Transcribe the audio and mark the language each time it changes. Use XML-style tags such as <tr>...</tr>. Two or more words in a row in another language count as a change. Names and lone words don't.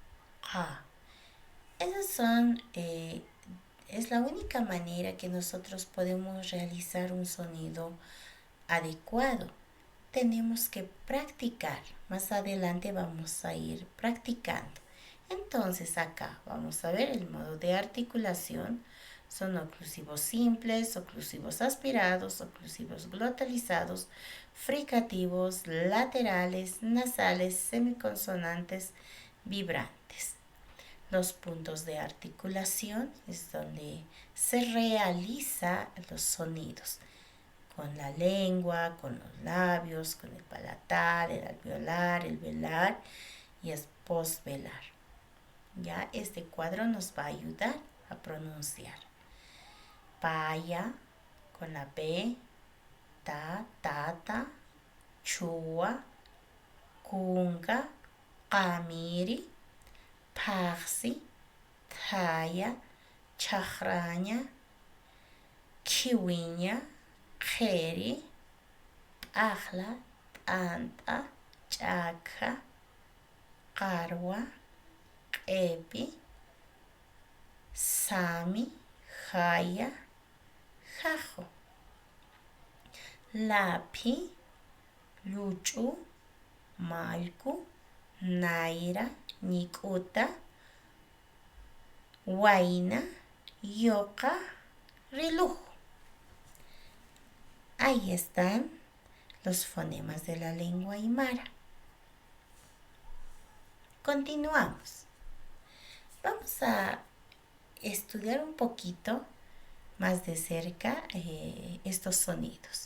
<es>Es la única manera que nosotros podemos realizar un sonido adecuado. Tenemos que practicar. Más adelante vamos a ir practicando. Entonces acá vamos a ver el modo de articulación. Son oclusivos simples, oclusivos aspirados, oclusivos glotalizados, fricativos, laterales, nasales, semiconsonantes, vibrantes. Los puntos de articulación es donde se realizan los sonidos. Con la lengua, con los labios, con el palatal, el alveolar, el velar y el postvelar. Ya este cuadro nos va a ayudar a pronunciar.</es> <ay>Paya</ay> <es>con la P,</es> <ay>ta, tata, chua, kunga, qamiri, parsi, thaya, chahraña, kiwiña, qheri, p'aqla, t'anta, ch'aka, qarwa, q'epi, sami, jaya, jajo. Lapi, luchu, malku, naira, ñikuta, wayna, yoqa, riluj.</ay> <es>Ahí están los fonemas de la lengua aymara. Continuamos. Vamos a estudiar un poquito más de cerca estos sonidos.</es>